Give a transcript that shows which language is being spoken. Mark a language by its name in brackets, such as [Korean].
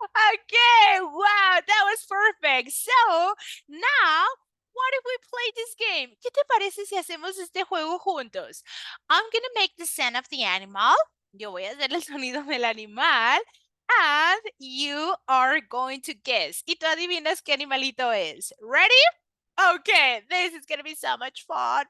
[English] Okay, wow, that was perfect. So, now, what if we play this game? [Spanish] ¿Qué te parece si hacemos este juego juntos? [English] I'm gonna make the sound of the animal. [Spanish] Yo voy a hacer el sonido del animal. [English] And you are going to guess. [Spanish] Y tú adivinas qué animalito es. [English] Ready? Okay, this is gonna be so much fun.